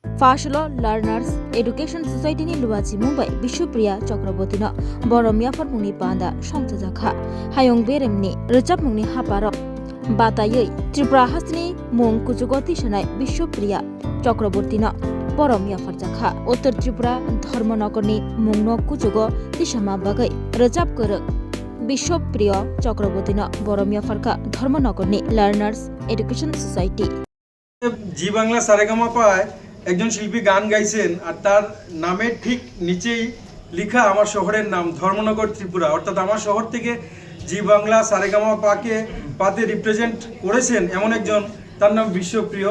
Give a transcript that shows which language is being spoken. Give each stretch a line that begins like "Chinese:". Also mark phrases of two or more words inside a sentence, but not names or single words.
Kok Borok: फाशल लार्नार्स एडुकेशन सोसाइटी लुवाची मुंबई विश्वप्रिया चक्रवर्ती बरमियाफर मुंनि बांदा संथजाखा हायं बेरेमनि रोजाब मुंनि हापार बातायै त्रिपुरा हासनि मुं कुजुगो तिसनाय विश्वप्रिया चक्रवर्ती बरमियाफर जाखा उत्तर त्रिपुरा धर्मनगरनि मुंनो कुजुगो तिसमा बागै रोजाब गोरों विश्वप्रिय चक्रवर्ती बरमियाफरका धर्मनगरनि लार्नार्स एडुकेशन सोसाइटी
Bangla: জি বাংলা সারেগামা পায় একজন শিল্পী গান গাইছেন আর তার নামের ঠিক নিচেই লেখা আমার শহরের নাম ধর্মনগর ত্রিপুরা, অর্থাৎ আমার শহর থেকে জি বাংলা সারেগামা পাতে রিপ্রেজেন্ট করেছেন এমন একজন, তার নাম বিশ্বপ্রিয়।